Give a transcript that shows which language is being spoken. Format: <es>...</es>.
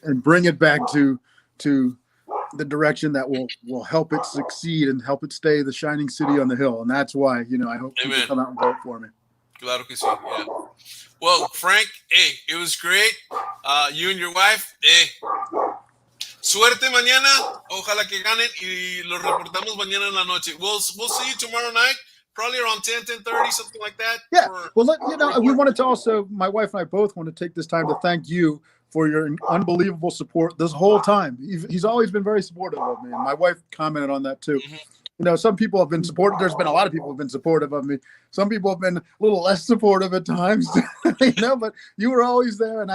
<en>and bring it back to the direction that will help it succeed and help it stay the shining city on the hill. And that's why I hope people come out and vote for me.</en> <es>Claro que sí. Yeah.</es> <en>Well, Frank, hey, it was great. You and your wife, hey,</en> <es>suerte mañana. Ojalá que ganen y lo reportamos mañana en la noche.</es> <en>We'll see you tomorrow night. Probably around 10:30, something like that. Yeah. Well, we wanted to also, my wife and I both want to take this time to thank you for your unbelievable support this whole time. He's always been very supportive of me. And my wife commented on that too. Mm-hmm. Some people have been supportive. There's been a lot of people who have been supportive of me. Some people have been a little less supportive at times, but you were always there.</en>